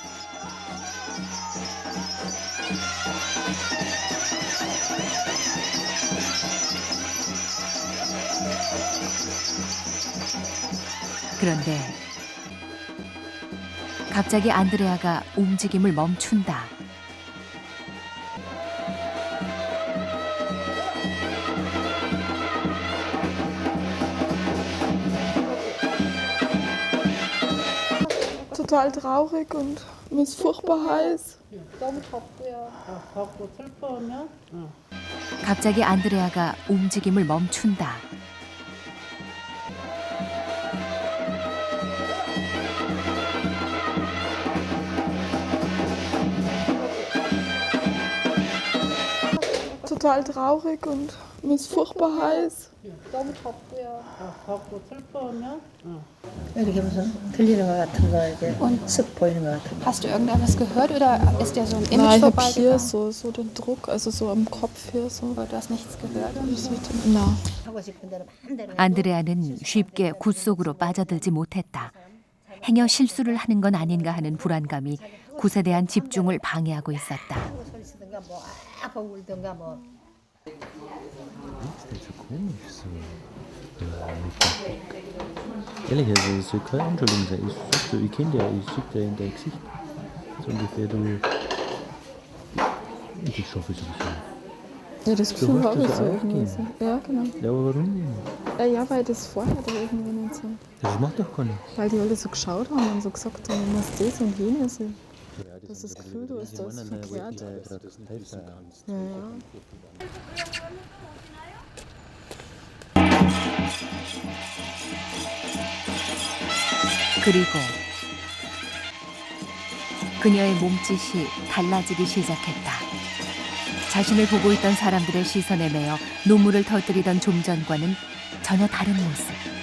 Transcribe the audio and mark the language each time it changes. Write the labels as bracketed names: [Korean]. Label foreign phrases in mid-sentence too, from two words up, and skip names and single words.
[Korean] 그런데 갑자기 안드레아가 움직임을 멈춘다. [German] Total traurig und mir ist furchtbar heiß. [Korean] 갑자기 안드레아가 움직임을 멈춘다. [German] Total traurig und mir ist furchtbar heiß. [Korean] 이렇게 무슨 들리는 것 같은 거 이제 쓱 보이는 것 같은 거. [German] Hast du irgendetwas gehört oder ist dir so ein Image Nein, ich habe hier vorbeigegangen? so den Druck, also so am Kopf hier so. Aber du hast nichts gehört? Nein. [Korean] 하고 싶은 대로 마음대로. 안드레아는 쉽게 굿 속으로 빠져들지 못했다. 행여 실수를 하는 건 아닌가 하는 불안감이 굿에 대한 집중을 방해하고 있었다. 소리 치든가 뭐 아파 울든가 뭐. [German] Das ist so komisch so. Ehrlich, also es soll keine Anschuldigung sein. Ich kenne dich ja, ich sehe dir in dein Gesicht. So ungefähr, du. Ich schaffe es sowieso. Ja, das Du Gefühl hast habe ich das so auch irgendwie. gegeben. So. Ja, genau. Ja, aber warum? Ja, weil das vorher da irgendwie nicht so. Das macht doch gar nicht. Weil die alle so geschaut haben und so gesagt haben, du musst das und jenes. Das ist das Gefühl, du hast das verkehrt. Ja, ja. [Korean] 그리고 그녀의 몸짓이 달라지기 시작했다. 자신을 보고 있던 사람들의 시선에 매여 눈물을 터뜨리던 좀 전과는 전혀 다른 모습.